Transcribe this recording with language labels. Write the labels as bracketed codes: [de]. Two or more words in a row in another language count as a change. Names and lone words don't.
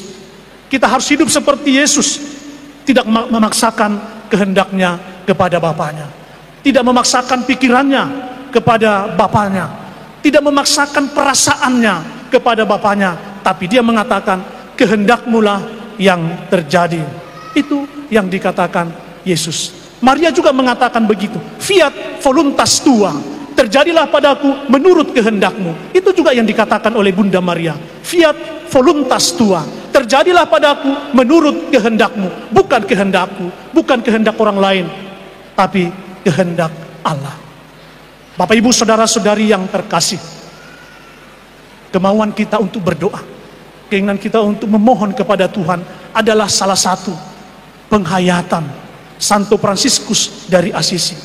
[id] Kita harus hidup seperti Yesus, tidak memaksakan kehendaknya kepada Bapaknya, tidak memaksakan pikirannya kepada Bapaknya, tidak memaksakan perasaannya kepada Bapaknya, tapi dia mengatakan, kehendakmulah yang terjadi. Itu yang dikatakan Yesus. Maria juga mengatakan begitu, [la] fiat voluntas tua, [id] terjadilah padaku menurut kehendakmu. Itu juga yang dikatakan oleh Bunda Maria, [la] fiat voluntas tua, [id] terjadilah padaku menurut kehendakmu. Bukan kehendakku, bukan kehendak orang lain, tapi kehendak Allah. Bapak Ibu saudara-saudari yang terkasih, kemauan kita untuk berdoa, keinginan kita untuk memohon kepada Tuhan adalah salah satu penghayatan Santo Fransiskus dari Assisi.